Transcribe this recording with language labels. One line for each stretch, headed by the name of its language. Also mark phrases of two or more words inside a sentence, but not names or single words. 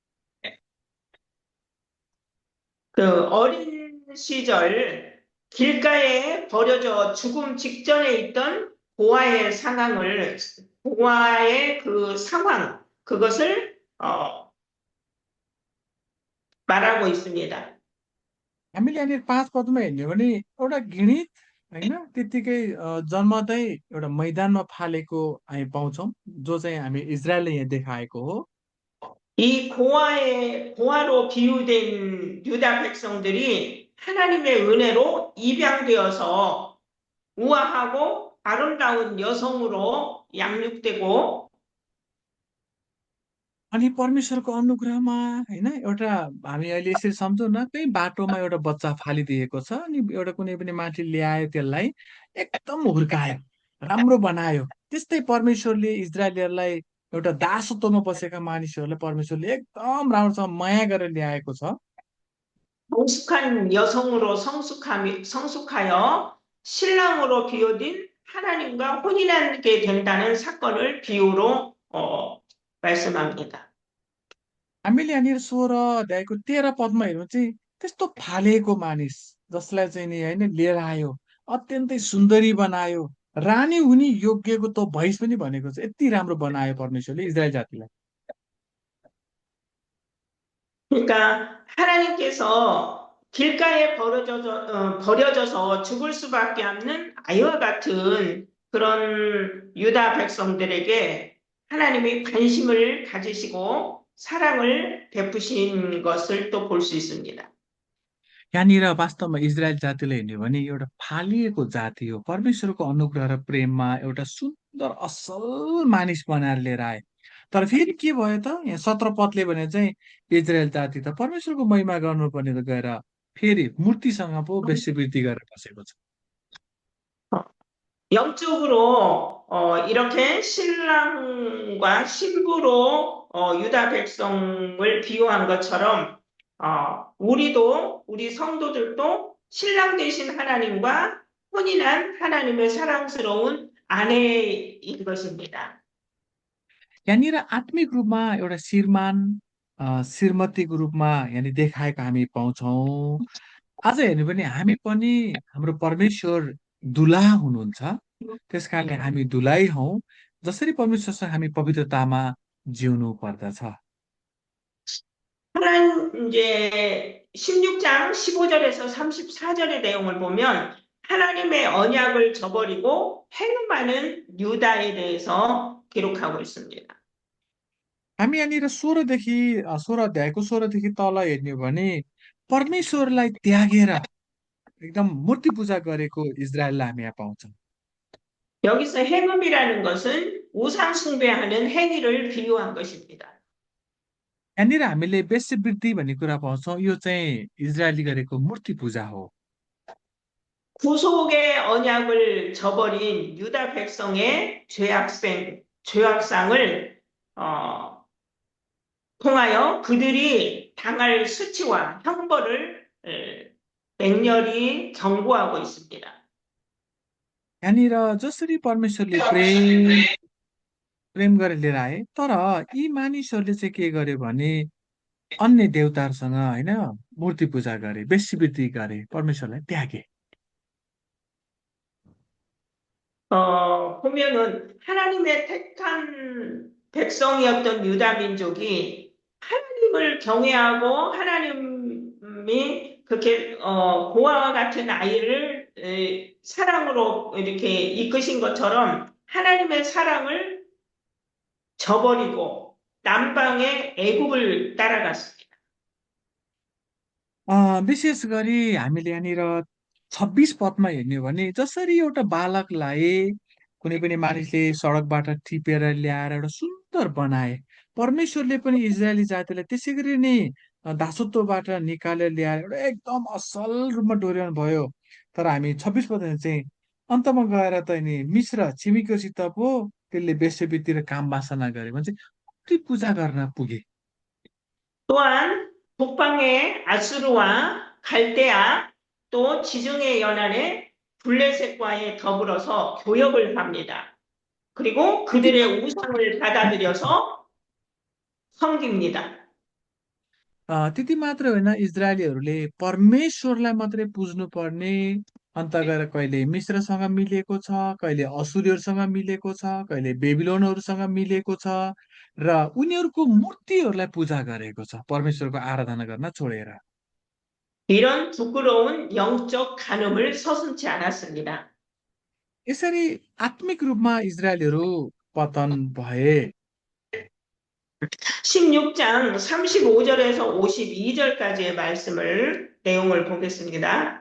Korean: 그 어린 시절 길가에 버려져 죽음 직전에 있던 보아의 그 상황, 그것을 말하고 있습니다.
Nepali: हामीले यहाँनिर 5 पदमा हेर्ने हो भने एउटा घृणित होइन त्यत्तिकै जन्मदै एउटा मैदानमा फालेको हामी पाउँछौँ, जो चाहिँ हामी इजरायलले यहाँ देखाएको हो।
Korean: 이 고아로 비유된 유다 백성들이 하나님의 은혜로 입양되어서 우아하고 아름다운 여성으로 양육되고
Nepali: अनि परमेश्वरको अनुग्रहमा होइन एउटा हामी अहिले यसरी सम्झौँ न, कहीँ बाटोमा एउटा बच्चा फालिदिएको छ अनि एउटा कुनै पनि मान्छे ल्यायो, त्यसलाई एकदम हुर्कायो, राम्रो बनायो। त्यस्तै परमेश्वरले इजरायलीहरूलाई एउटा दासत्वमा बसेका मानिसहरूलाई परमेश्वरले एकदम राम्रोसँग माया गरेर ल्याएको छ।
Korean: 성숙한 여성으로 성숙하여 신랑으로 비유된 하나님과 혼인하게 된다는 사건을 비유로 말씀합니다.
Nepali: हामीले यहाँनिर 16 अध्यायको 13 पदमा हेर्नु चाहिँ त्यस्तो फालेको मानिस जसलाई चाहिँ नि होइन लिएर आयो, अत्यन्तै सुन्दरी बनायो, रानी हुने योग्यको त भइस पनि भनेको छ। यति राम्रो बनायो परमेश्वरले इजरायल जातिलाई।
Korean: 그러니까 하나님께서 길가에 버려져서 죽을 수밖에 없는 아이와 같은 그런 유다 백성들에게 하나님이 관심을 가지시고 사랑을 베푸신 것을 또 볼 수 있습니다.
Nepali: यहाँनिर वास्तवमा इजरायल जातिलाई हेर्ने हो भने एउटा फालिएको जाति हो। परमेश्वरको अनुग्रह र प्रेममा एउटा सुन्दर असल मानिस बनाएर लिएर आए। तर फेरि के भयो त, यहाँ 17 पदले भने चाहिँ इजरायल जाति त परमेश्वरको महिमा गर्नुपर्ने त गएर फेरि मूर्तिसँग पो वेश्यावृत्ति गरेर बसेको छ।
Korean: 영적으로 이렇게 신랑과 신부로 유다 백성을 비유한 것처럼 우리 성도들도 신랑 되신 하나님과 혼인한 하나님의 사랑스러운 아내인 것입니다.
Nepali: यहाँनिर आत्मिक रूपमा एउटा श्रीमतीको रूपमा यहाँनिर देखाएको हामी पाउँछौँ। आज हेर्नु भने हामी पनि हाम्रो परमेश्वर दुलाहा हुनुहुन्छ, त्यस कारणले हामी दुलाही हौँ। जसरी परमेश्वरसँग हामी पवित्रतामा जिउनु पर्दछ।
Korean: 하나님 이제 16장 15절에서 34절의 내용을 보면 하나님의 언약을 저버리고 행음하는 유다에 대해서 기록하고 있습니다.
Nepali: हामी यहाँनिर 16देखि 16 अध्यायको 16देखि तल हेर्ने हो भने परमेश्वरलाई त्यागेर एकदम मूर्ति पूजा गरेको इजरायललाई हामी यहाँ पाउँछौँ।
Korean: 여기서 행음이라는 것은 우상 숭배하는 행위를 비유한 것입니다.
Nepali: यहाँनिर हामीले वेश्यावृत्ति भन्ने कुरा पाउँछौँ। यो चाहिँ इजरायलले गरेको मूर्ति पूजा हो।
Korean: 구속의 언약을 저버린 유다 백성의 죄악상을 어, 통하여 그들이 당할 수치와 형벌을 맹렬히 경고하고 있습니다.
Nepali: यहाँनिर जसरी परमेश्वरले प्रेम प्रेम गरेर लिएर आए, तर यी मानिसहरूले चाहिँ के गर्यो भने अन्य देवताहरूसँग होइन मूर्ति पूजा गरे, वेश्यावृत्ति गरे, परमेश्वरलाई त्यागे।
Korean: 보면은 하나님의 택한 백성이었던 유다 민족이 하나님을 경외하고 하나님이 그렇게 고아와 같은 아이를 사랑으로 이렇게 이끄신 것처럼 하나님의 사랑을 저버리고 남방의 애굽을 따라갔습니다.
Nepali: विशेष गरी हामीले यहाँनिर 26 पदमा हेर्ने हो भने जसरी एउटा बालकलाई कुनै पनि मानिसले सडकबाट टिपेर ल्याएर एउटा सुन्दर बनाए, परमेश्वरले पनि इजरायली जातिलाई त्यसै गरी नै दासत्वबाट निकालेर ल्याएर एउटा एकदम असल रूपमा डोर्याउनु भयो। तर हामी 26 पदमा चाहिँ अन्तमा गएर त नि मिश्र छिमेकीसित पो त्यसले वेश्यावृत्ति र काम वासना गरे भने चाहिँ मूर्ति पूजा गर्न पुगे।
Korean: 또한 북방의 아수르와 갈대아 또 지중해 연안의 블레셋과의 더불어서 교역을 합니다. 그리고 그들의 우상을 받아들여서 섬깁니다.
Nepali: त्यति मात्र होइन, इजरायलीहरूले परमेश्वरलाई मात्रै पुज्नु पर्ने, अन्त गएर कहिले मिश्रसँग मिलेको छ, कहिले असुरीहरूसँग मिलेको छ, कहिले बेबिलोनहरूसँग मिलेको छ र उनीहरूको मूर्तिहरूलाई पूजा गरेको छ, परमेश्वरको आराधना गर्न छोडेर।
Korean: 이런 부끄러운 영적 간음을 서슴지 않았습니다.
Nepali: यसरी आत्मिक रूपमा इजरायलीहरू पतन भए।
Korean: 16장 35절에서 52절까지의 내용을 보겠습니다.